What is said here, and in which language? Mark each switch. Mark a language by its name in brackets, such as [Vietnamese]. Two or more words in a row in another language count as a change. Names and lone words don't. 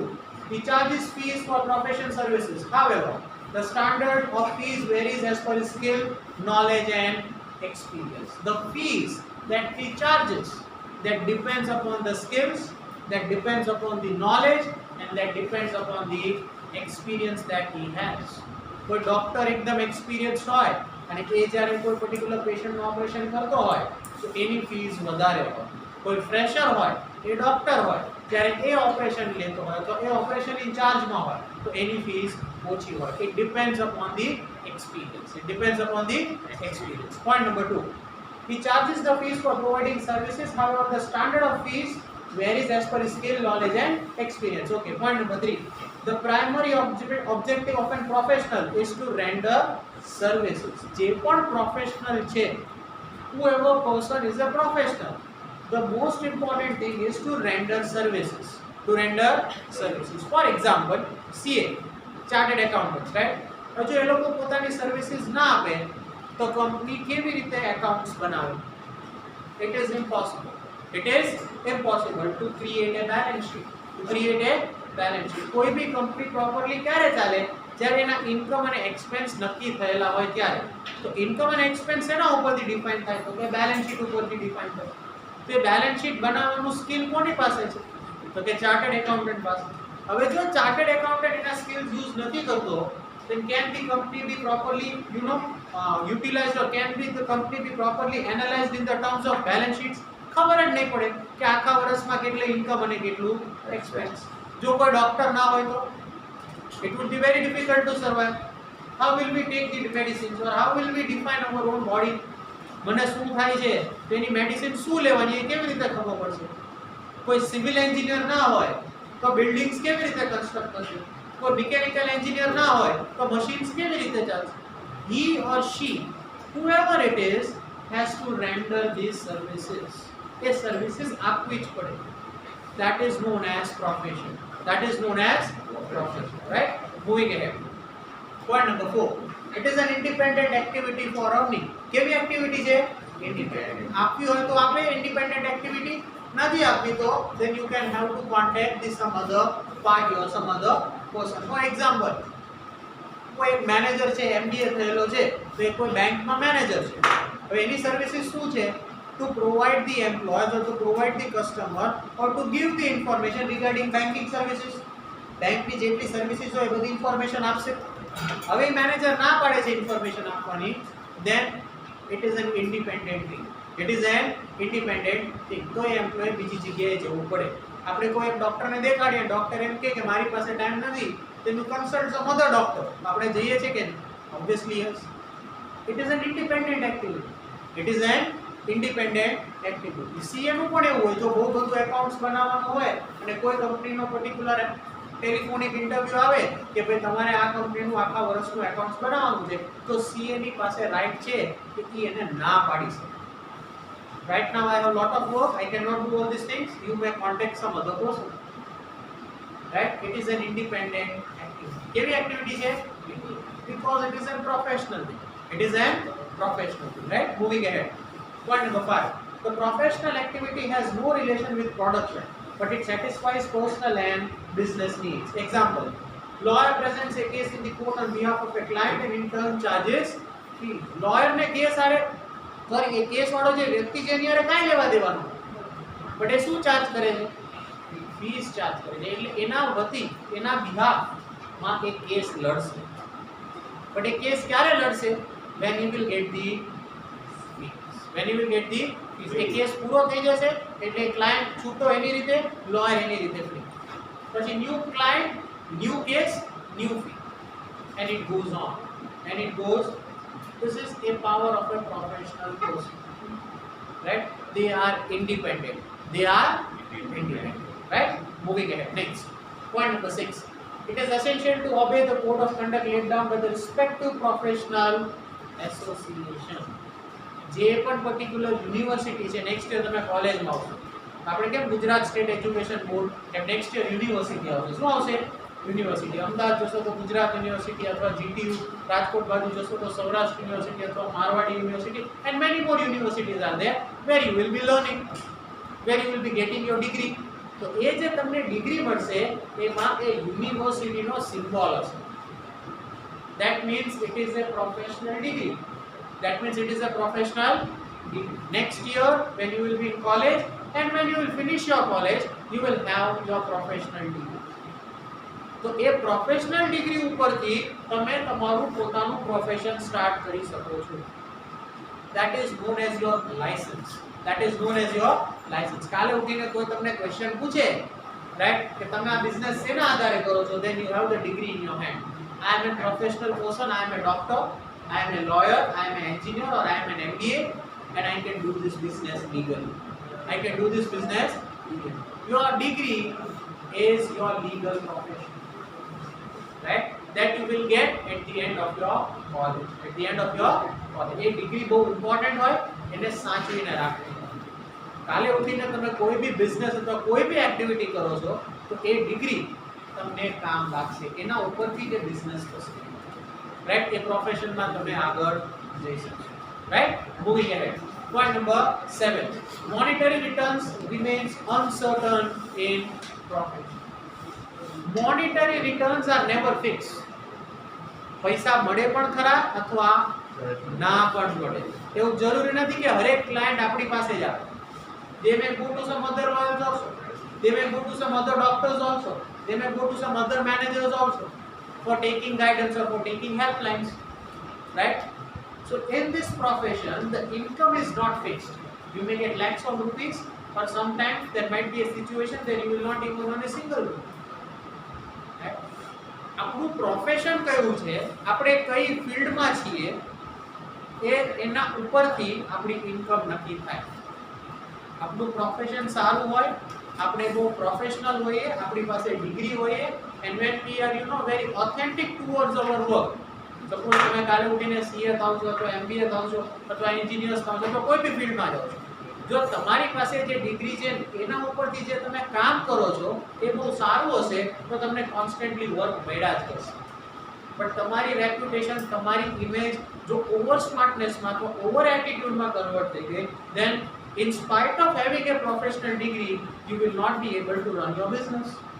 [English] He charges fees for profession services. However, the standard of fees varies as per his skill, knowledge and experience. The fees that he charges, that depends upon the skills, that depends upon the knowledge and that depends upon the experience that he has. [Gujarati] કોઈ ડોક્ટર એકદમ એક્સપિરિયન્સ હોય અને એ જ્યારે કોઈ પર્ટિક્યુલર પેશન્ટનું ઓપરેશન કરતો હોય તો એની ફીસ વધારે હોય. કોઈ ફ્રેશર હોય એ ડોક્ટર હોય જ્યારે એ ઓપરેશન લેતો હોય તો એ ઓપરેશન ઇન્ચાર્જમાં હોય તો એની ફીસ ઓછી હોય. [English] It depends upon the experience. It depends upon the experience. Point number 2. He charges the fees for providing services. However, the standard of fees varies as per skill, knowledge and experience. Okay, point number 3. The primary objective of a professional is to render services. [Gujarati] જે પણ professional છે, [English] whoever person is a professional, the most important thing is to render services. To render services. For example, CA, chartered accountants, right? [Gujarati] જો એ લોકો પોતાની સર્વિસીસ ના આપે તો કંપની કેવી રીતે એકાઉન્ટ્સ બનાવે? [English] It is impossible. It is impossible to create a balance sheet. To create a balance sheet. [Gujarati] કોઈ બી કંપની પ્રોપરલી ક્યારે ચાલે? જ્યારે એના ઇન્કમ અને એક્સપેન્સ નક્કી થયેલા હોય ત્યારે. તો ઇન્કમ અને એક્સપેન્સ એના ઉપરથી ડિફાઇન થાય તો કે [English] balance sheet [Gujarati] ઉપરથી ડિફાઇન થાય. તો એ [English] balance sheet [Gujarati] બનાવવાનું સ્કિલ કોની પાસે છે? તો કે [English] chartered accountant [Gujarati] પાસે. હવે જો [English] chartered accountant [Gujarati] એના સ્કિલ્સ યુઝ નથી કરતો, [English] then can the company be properly utilized or can be the company be properly analyzed in the terms of balance sheets? [Gujarati] ખબર જ નહીં પડે કે આખા વર્ષમાં કેટલી ઇન્કમ અને કેટલું એક્સપેન્સ. જો કોઈ ડોક્ટર ના હોય તો [English] it would be very difficult to survive. How will we take the medicines or how will we define our own body? [Gujarati] મને શું થાય છે તો એની મેડિસિન શું લેવાની એ કેવી રીતે ખબર પડશે? કોઈ [English] civil engineer [Gujarati] ના હોય તો બિલ્ડિંગ્સ કેવી રીતે કન્સ્ટ્રક્ટ કરશે? કોઈ [English] mechanical engineer [Gujarati] ના હોય તો મશીન્સ કેવી રીતે ચાલશે? [English] He or she, whoever it is, has to render these services. [Gujarati] એ સર્વિસીસ આપવી જ પડે. [English] That is known as profession. That is known as profession, right? Moving ahead. Point number 4. It is an independent activity for earning. [Gujarati] કેવી એક્ટિવિટી છે? Independent. આપવી હોય તો આપે [English] independent activity. [Gujarati] નથી આપવી તો [English] then you can have to contact the some other party or some other person. For example, [Gujarati] કોઈ મેનેજર છે, MBA થયેલો છે તો એ કોઈ બેંકમાં મેનેજર છે. હવે એની સર્વિસીસ શું છે? [English] To provide the employees or to provide the customer or to give the information regarding banking services. [Gujarati] બેંકની જેટલી સર્વિસીસ હોય એ બધી ઇન્ફોર્મેશન આપશે. હવે મેનેજર ના પાડે છે ઇન્ફોર્મેશન આપવાની, [English] then it is an independent thing. It is an independent thing. [Gujarati] તો એ એમ્પ્લોય બીજી જગ્યાએ જવું પડે. આપણે કોઈ એક ડોક્ટરને દેખાડીએ, ડોક્ટર એમ કહે કે મારી પાસે ટાઈમ નથી, [English] then you consult some other doctor. [Gujarati] આપણે જઈએ છે કે [English] obviously yes. It is an independent activity. It is an independent activity. [Gujarati] CA નું પણ એવું હોય, જો બહુ બધું એકાઉન્ટ્સ બનાવવાનું હોય અને કોઈ કંપનીનો [English] particular telephonic interview [Gujarati] આવે કે ભાઈ તમારે આ કંપનીનું આખા વર્ષનું એકાઉન્ટ્સ બનાવવાનું છે, તો CA ની પાસે રાઈટ છે કે એ એને ના પાડી શકે. [English] Right now I have a lot of work, I cannot do all these things, you may contact some other person. Right? It is an independent activity. [Gujarati] કેવી એક્ટિવિટી છે? [English] Because it is a professional thing. It is a professional thing, right? Moving ahead. Point number 5. The professional activity has no relation with production, but it satisfies personal and business needs. Example: lawyer presents a case in the court on behalf of a client and in turn charges fee. [Hindi] Lawyer ने केस आरे सॉरी ये केस [Gujarati] वाળો જે વ્યક્તિ છે એની આરે કાઈ લેવા દેવાનું, બટ એ શું ચાર્જ કરે છે? ફીસ ચાર્જ કરે છે. એટલે એના વતી એના બિહાફ માં એક કેસ લડશે. બટ એ કેસ ક્યારે લડશે? [English] when he will get the when he will get the [Gujarati] એ કેસ પૂરો થઈ જશે એટલે ક્લાયન્ટ છૂટો એની રીતે, લોયર એની રીતે ફ્રી. પછી [English] new client, new case, new fee, and it goes on and it goes. This is a power of a professional person, right? They are independent, right? Moving ahead, next point number 6. It is essential to obey the code of conduct laid down by the respective professional association. [Gujarati] જે પણ પર્ટિક્યુલર યુનિવર્સિટી છે, [English] next year [Gujarati] તમે કોલેજમાં આવશો, આપણે કેમ ગુજરાત સ્ટેટ એજ્યુકેશન બોર્ડ, એમ [English] next year [Gujarati] યુનિવર્સિટી આવશે. શું આવશે? યુનિવર્સિટી. અમદાવાદ જશો તો ગુજરાત યુનિવર્સિટી અથવા જીટીયુ, રાજકોટ બાજુ જશો તો સૌરાષ્ટ્ર યુનિવર્સિટી અથવા મારવાડી યુનિવર્સિટી, [English] and many more universities are there where you will be learning, where you will be getting your degree. [Gujarati] તો એ જે તમને ડિગ્રી મળશે એમાં એ યુનિવર્સિટીનો સિમ્બોલ હશે. [English] That means it is a professional degree. That means it is a professional degree. Next year when you will be in college and when you will finish your college, you will have your professional degree. [Gujarati] તો એ પ્રોફેશનલ ડિગ્રી ઉપરથી તમે તમારું પોતાનું પ્રોફેશન સ્ટાર્ટ કરી શકો છો. [English] That is known as your license. That is known as your license. [Gujarati] કાલે ઉઠીને કોઈ તમને ક્વેશ્ચન પૂછે, રાઈટ, કે તમે આ બિઝનેસ શેના આધારે કરો છો, [English] then you have the degree in your hand. I am a professional person, I am a doctor, I am a lawyer, I am an engineer, or I am an MBA, and I can do this business legally. I can do this business legally. Your degree is your legal profession, right? That you will get at the end of your college. At the end of your college. [Hindi] ये degree बहुत important है, इन्हें [Gujarati] સાચવીને રાખવી. કાલે ઉઠીને તમે કોઈ બી બિઝનેસ અથવા કોઈ બી એક્ટિવિટી કરો છો તો એ ડિગ્રી તમને કામ લાગશે, એના ઉપરથી જે બિઝનેસ થશે, રાઈટ? એ પ્રોફેશનમાં તમે આગળ જઈ શકશો, રાઈટ? [English] moving ahead. Point number 7. Monetary returns remains uncertain in profession. Monetary returns are never fixed. [Gujarati] પૈસા મળે પણ ખરા અથવા ના પણ મળે. એવું જરૂરી નથી કે હરેક ક્લાયન્ટ આપણી પાસે જ આવે. [English] They may go to some other lawyers also. They may go to some other doctors also. They may go to some other managers also for taking guidance or for taking helplines, right? So in this profession, the income is not fixed. You may get lakhs of rupees, or sometimes there might be a situation that you will not even earn a single rupee. Right? [Gujarati] આપણું પ્રોફેશન કયું છે, આપણે કઈ ફિલ્ડમાં છીએ, એ એના ઉપરથી આપણી ઇન્કમ નક્કી થાય. આપણું પ્રોફેશન સારું હોય, આપણે બહુ પ્રોફેશનલ હોઈએ, આપણી પાસે ડિગ્રી હોઈએ, [English] and when we are very authentic towards our work. [Gujarati] સપોઝ તમે કાલે ઉઠીને સીએ થાવ છો અથવા એમબીએ થાવ છો અથવા એન્જિનિયર્સ થાવ છો અથવા કોઈ બી ફિલ્ડમાં જાઓ છો, જો તમારી પાસે જે ડિગ્રી છે એના ઉપરથી જે તમે કામ કરો છો એ બહુ સારું હશે તો તમને [English] constantly work [Gujarati] મળ્યા જ કરશે. બટ તમારી રેપ્યુટેશન, તમારી ઇમેજ જો ઓવર સ્માર્ટનેસમાં અથવા ઓવર એટીટ્યુડમાં કન્વર્ટ થઈ ગઈ, [English] then in spite of having a professional degree, you will not be able to run your business.